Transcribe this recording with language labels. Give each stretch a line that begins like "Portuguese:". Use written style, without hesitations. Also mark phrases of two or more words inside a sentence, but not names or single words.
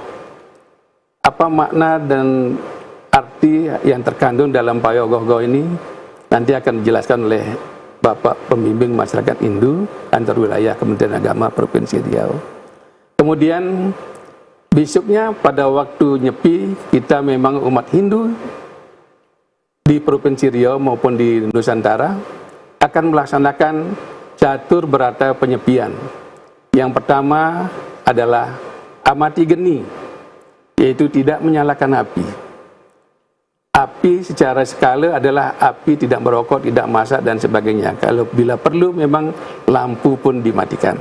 Indonesian: Apa makna dan arti yang terkandung dalam pawai ogoh-ogoh ini nanti akan dijelaskan oleh Bapak Pembimbing Masyarakat Hindu Kantor Wilayah Kementerian Agama Provinsi Riau. Kemudian besoknya pada waktu nyepi, kita memang umat Hindu di Provinsi Riau maupun di Nusantara akan melaksanakan catur berata penyepian. Yang pertama adalah amati geni, yaitu tidak menyalakan api. Api secara skala adalah api tidak merokok, tidak masak, dan sebagainya. Kalau bila perlu memang lampu pun dimatikan.